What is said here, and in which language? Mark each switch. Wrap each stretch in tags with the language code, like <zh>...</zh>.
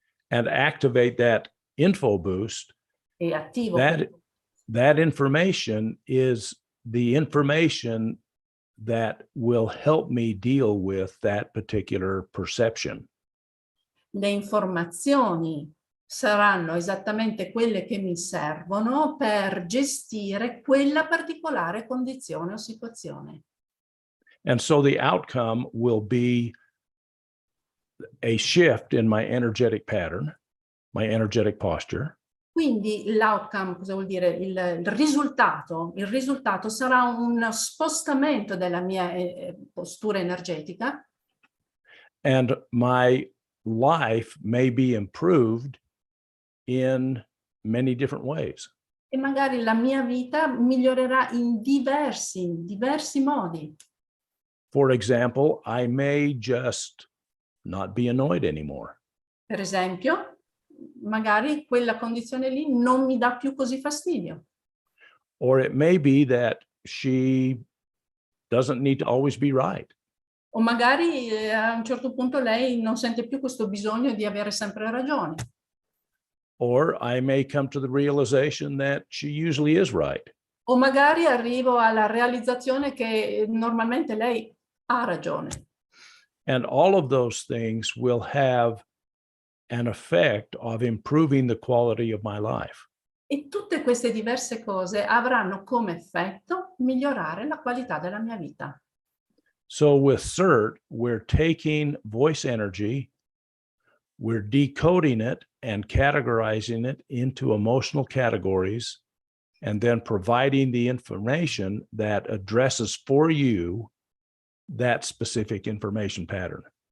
<en>and activate that info boost,</en> <it>e attivo</it> <en>that information is the information that will help me deal with that particular perception.</en> <it>le informazioni saranno esattamente quelle che mi servono per gestire quella particolare condizione o situazione.</it> <en>And so the outcome will be a shift in my energetic pattern, my energetic posture.</en> <it>Quindi l'outcome, cosa vuol dire? Il risultato sarà un spostamento della mia postura energetica.</it> <en>And my life may be improved in many different ways.</en> <it>E magari la mia vita migliorerà in diversi modi.</it> <en>For example, I may just not be annoyed anymore.</en> <it>Per esempio, magari quella condizione lì non mi dà più così fastidio.</it> <en>Or it may be that she doesn't need to always be right.</en> <it>O magari a un certo punto lei non sente più questo bisogno di avere sempre ragione.</it> <en>Or I may come to the realization that she usually is right.</en> <it>O magari arrivo alla realizzazione che normalmente lei ha ragione.</it> <en>And all of those things will have an effect of improving the quality of my life.</en> <it>E tutte queste diverse cose avranno come effetto migliorare la qualità della mia vita.</it> <en>So with CERT, we're taking voice energy, we're decoding it and categorizing it into emotional categories, and then providing the information that addresses for you that specific information pattern.</en>